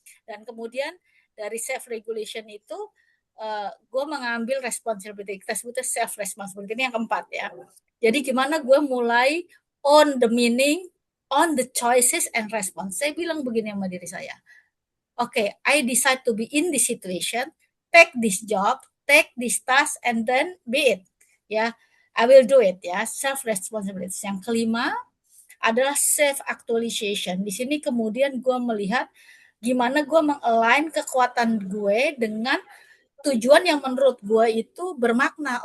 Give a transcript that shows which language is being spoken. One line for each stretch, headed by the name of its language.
Indonesian: Dan kemudian dari self regulation itu gue mengambil responsibility, kita sebutnya self responsibility, ini yang keempat ya. Jadi gimana gue mulai
English: on the meaning, on the choices and response.
Indonesian: Saya bilang begini sama diri saya,
English: okay, I decide to be in this situation, take this job, take this task, and then be it. Ya, I will do it ya, self responsibility.
Indonesian: Yang kelima adalah self actualization. Di sini kemudian gue melihat gimana gue mengalign kekuatan gue dengan tujuan yang menurut gue itu bermakna.